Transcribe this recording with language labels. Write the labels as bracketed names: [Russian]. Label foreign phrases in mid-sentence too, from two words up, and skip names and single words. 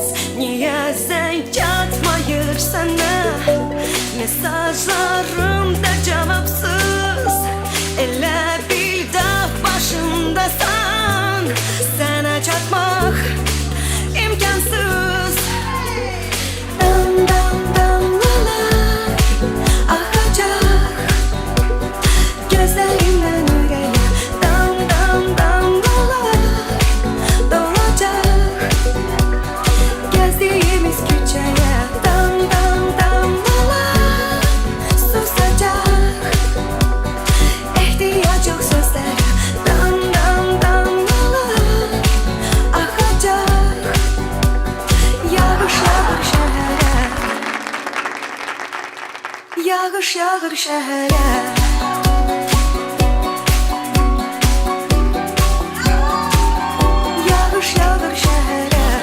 [Azerbaijani] Niye sen çatmayır sana? [Turkish] Mesajlarım da cevapsız. [Azerbaijani] Elə bil dağ başındasan, [Turkish] sana çatmak imkansız. Dam dam damlalar akacak gözlerimden yüreğe. Dam dam damlalar dolacak gezdiğimiz küçeye. Dam dam damlalar susacak ihtiyaç yok sözlere. Dam dam damlalar akacak [Azerbaijani] yağış yağır [Turkish] şehre. [Azerbaijani] Yağış yağır şehre. Yağış yağır şehre.